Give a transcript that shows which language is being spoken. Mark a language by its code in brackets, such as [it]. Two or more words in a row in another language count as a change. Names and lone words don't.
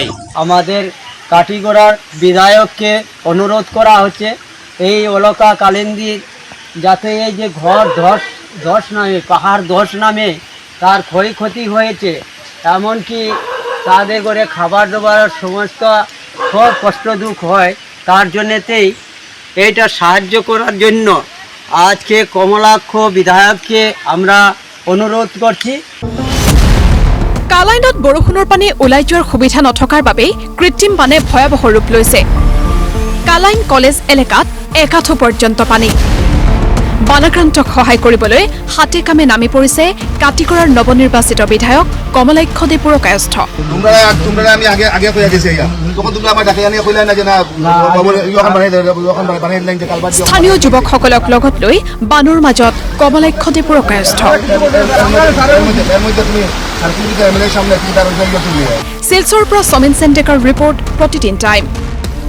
[bn] আমাদের কাটিগড়ার বিধায়ককে অনুরোধ করা হচ্ছে এই অলকা কালিন্দির যাতে এই যে ঘর ধস নামে পাহাড় ধস নামে তার ক্ষয়ক্ষতি হয়েছে এমনকি তাদের করে খাবার দাবার সমস্ত সব কষ্ট দুঃখ হয় তার জন্যতেই এইটা সাহায্য করার জন্য আজকে কমলাক্ষ বিধায়ককে আমরা অনুরোধ করছি [as] কালাইনত বৰষুণৰ পানী ওলাই যোৱাৰ সুবিধা নথকাৰ বাবেই কৃত্ৰিম বানে ভয়াবহ ৰূপ লৈছে কালাইন কলেজ এলেকাত একাঠো পৰ্যন্ত পানী বানাক্ৰান্তক সহায় কৰিবলৈ হাতে কামে নামি পৰিছে কাটিগড়াৰ নৱনিৰ্বাচিত বিধায়ক কমলাক্ষ দে পুৰকায়স্থ। [bn] তোমরা আমি আগে আগে কইয়া গেছি ইয়া তখন তোমরা আমার ডাকে আনিয়া কইলা না যে না ইয়খান বানাই দিলেন যে কালবাদ [as] স্থানীয় যুৱকসকলক লগত লৈ বানৰ মাজত কমলাক্ষ দে পুৰকায়স্থ। [bn] এর মধ্যে তুমি সার্কিট এমএলএ সামনে কি তার হইয়া তুমি [as] শিলচৰৰ পৰা সমীন চেণ্টেকাৰ ৰিপৰ্ট প্ৰতিদিন টাইম।